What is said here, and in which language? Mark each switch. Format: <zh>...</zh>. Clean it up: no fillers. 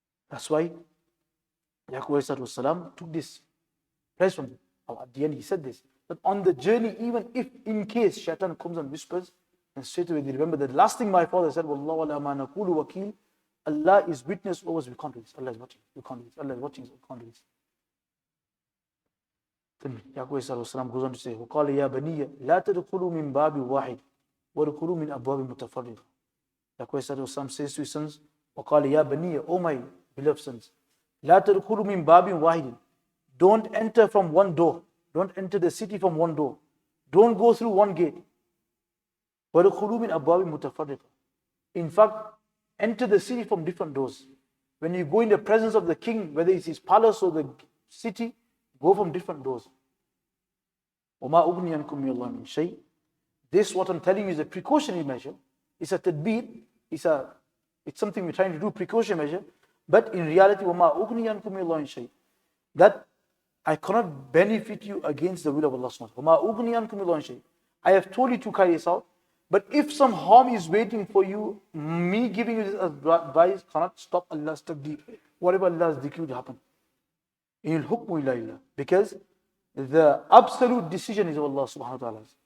<en>That's why Yaqub took this place from him. At the end he said this, that on the journey, even if in case shaitan comes and whispers, and straight away they remember the last thing my father said,</en> <ar>Wallahu ala ma naqulu wakil,</ar> <en>Allah is witness over us, we can't do this. Allah is watching, we can't do this. Allah is watching us, we can't do this. Then Yaqub goes on to say,</en> <ar>وَقَالَ يَا بَنِيَّ لَا تَدْخُلُوا مِنْ بَابٍ وَاحِدٍ وَدْخُلُوا مِنْ أَبْوَابٍ مُتَفَرِّقَةٍ.</ar> <en>Yaqub says to his sons,</en> <ar>وَقَالَ يَا بَنِيَّ,</ar> <en>O my beloved sons,</en> <ar>لَا تَدْخُلُوا مِنْ بَابٍ وَاحِدٍ.</ar> <en>Don't enter from one door. Don't enter the city from one door. Don't go through one gate.</en> <ar>وَدْخُلُوا مِنْ أَبْوَابٍ مُتَفَرِّقَةٍ.</ar> <en>In fact, enter the city from different doors. When you go in the presence of the king, whether it's his palace or the city, go from different doors.</en> <ar>وَمَا أُغْنِيَنْكُمْ مِنَ اللَّهِ مِنْ شَيْءٍ.</ar> <en>This, what I'm telling you, is a precautionary measure. It's a tadbir. It's something we're trying to do, precautionary measure. But in reality,</en> <ar>وَمَا أُغْنِيَنْكُمْ مِنَ اللَّهِ مِنْ شَيْءٍ.</ar> <en>That I cannot benefit you against the will of Allah subhanahu wa ta'ala.</en> <ar>وَمَا أُغْنِيَنْكُمْ مِنَ اللَّهِ مِنْ شَيْءٍ.</ar> <en>I have told you to carry this out. But if some harm is waiting for you, me giving you this advice cannot stop Allah's taqdeer. Whatever Allah's decree will happen.</en> <ar>In hukmu illa illah.</ar> <en>Because the absolute decision is of Allah subhanahu wa ta'ala.</en>